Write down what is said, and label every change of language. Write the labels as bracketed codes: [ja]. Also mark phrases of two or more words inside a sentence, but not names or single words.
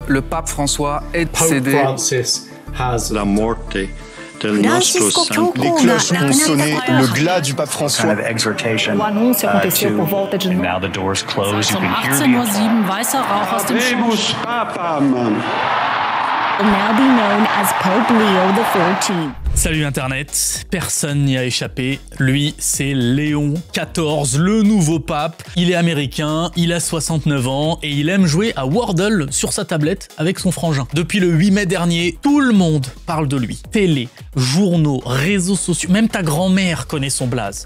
[fr] Le pape François est [en] Pope [fr] décédé. [en] Francis has [it] La morte del nostro santo. [fr] Les cloches ont sonné le glas du pape François. [pt] O anúncio aconteceu por volta de [en] And now the doors close. You Um can hear [de] 18:07 Uhr weißer Rauch aus dem [la] Habemus Papam. [en] will now be known as Pope Leo XIV. [fr] Salut Internet, personne n'y a échappé. Lui, c'est Léon XIV, le nouveau pape. Il est américain, il a 69 ans et il aime jouer à Wordle sur sa tablette avec son frangin. Depuis le 8 mai dernier, tout le monde parle de lui. Télé, journaux, réseaux sociaux, même ta grand-mère connaît son blaze.